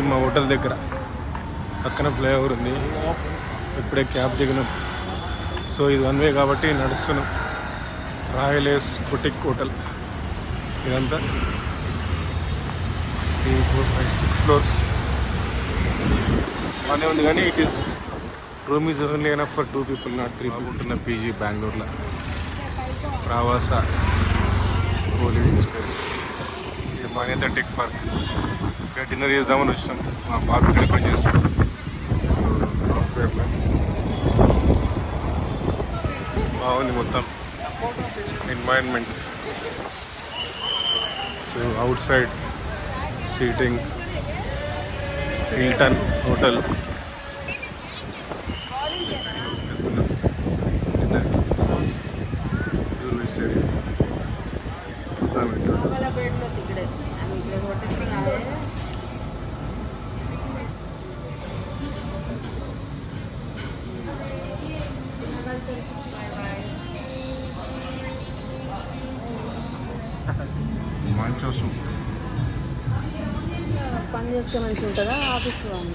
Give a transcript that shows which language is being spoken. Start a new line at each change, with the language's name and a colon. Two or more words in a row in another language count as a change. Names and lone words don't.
Telugu: హోటల్ దగ్గర పక్కన ఫ్లైఓవర్ ఉంది. ఇప్పుడే క్యాబ్ దిగినాం. సో ఇది 1 వే కాబట్టి నడుస్తున్నాం. రాయల్ ఏస్ బుటిక్ హోటల్ ఇదంతా 3, 4, 5, 6 ఫ్లోర్స్ బాగానే ఉంది.
English: కానీ it is room is only enough for 2 people, not 3 people.
Telugu: ఉంటున్న పీజీ బెంగళూరులో ప్రవాస
English: co-living space.
Telugu: ఇది మానేత టెక్ పార్క్. ఇక్కడ డిన్నర్ చేద్దామని వచ్చాం. మా బాబు ఇక్కడ పని చేస్తాం సాఫ్ట్వేర్లో. బాగుంది మొత్తం ఎన్వైరన్మెంట్.
English: so outside seating, Hilton Hotel.
Marathi: मला भेटलो तिकडे आम्ही इकडे हॉटेल आहे.
Telugu: మంచో సూప్. పని చేస్తే మంచిగా ఉంటుందా ఆఫీస్లో?